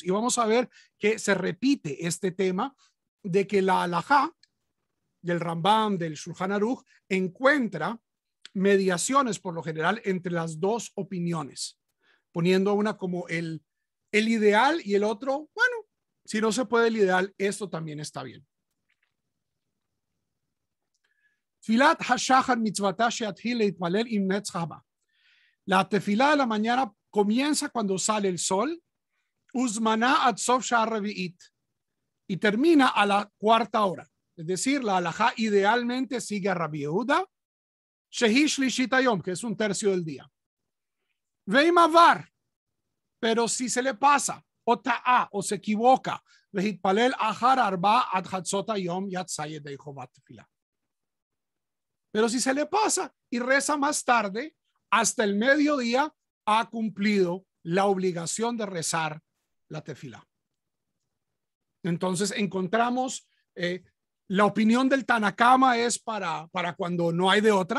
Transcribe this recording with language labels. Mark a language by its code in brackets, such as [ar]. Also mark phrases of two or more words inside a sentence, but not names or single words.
[es] Y vamos a ver que se repite este tema de que la alajá del Rambam, del Shulchan Aruch, encuentra mediaciones por lo general entre las 2 opiniones, poniendo una como el ideal y el otro, bueno, si no se puede el ideal, esto también está bien. [he] תפילת השחר מצותה שיתחיל להתפלל עם נץ הבא. [es] La tefilá de la mañana comienza cuando sale el sol, [he] וזמנה עד סוף שעה רביעית, [es] y termina a la 4ª hora. Es decir, la alajá idealmente sigue a Rabbi Yehuda, [he] שהיא שלישית היום, [es] que es 1/3 del día. [he] ואם עבר, [es] pero si se le pasa, o ta'a, o se equivoca, [he] והתפלל אחר ארבע עד חצות היום יצא ידי חובת תפלה. [es] Pero si se le pasa y reza más tarde, hasta el mediodía, ha cumplido la obligación de rezar la tefilá. Entonces encontramos la opinión del Tanakama es para cuando no hay de otra.